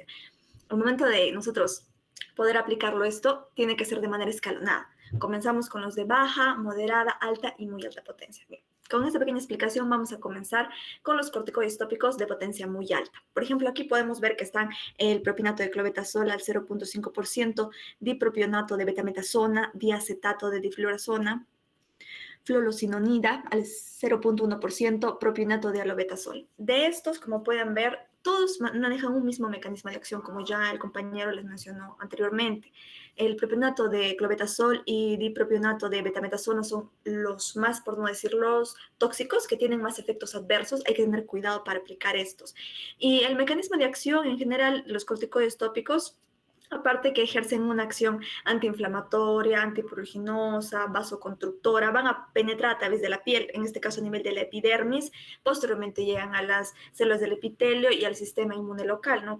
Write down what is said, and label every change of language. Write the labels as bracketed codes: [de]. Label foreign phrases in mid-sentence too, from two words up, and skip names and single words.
[es] Al momento de nosotros poder aplicarlo esto, tiene que ser de manera escalonada. Comenzamos con los de baja, moderada, alta y muy alta potencia. Bien. Con esta pequeña explicación vamos a comenzar con los corticoides tópicos de potencia muy alta. Por ejemplo, aquí podemos ver que están el propinato de clobetasol al 0.5%, dipropionato de betametasona, diacetato de difluorazona, fluorocinonida al 0.1%, propionato de alobetasol. De estos, como pueden ver, todos manejan un mismo mecanismo de acción, como ya el compañero les mencionó anteriormente. El propionato de clobetasol y dipropionato de betametasona son los más, por no decir los tóxicos, que tienen más efectos adversos. Hay que tener cuidado para aplicar estos. Y el mecanismo de acción, en general, los corticoides tópicos, aparte que ejercen una acción antiinflamatoria, antipuruginosa, vasoconstructora, van a penetrar a través de la piel, en este caso a nivel de la epidermis, posteriormente llegan a las células del epitelio y al sistema inmune local, ¿no?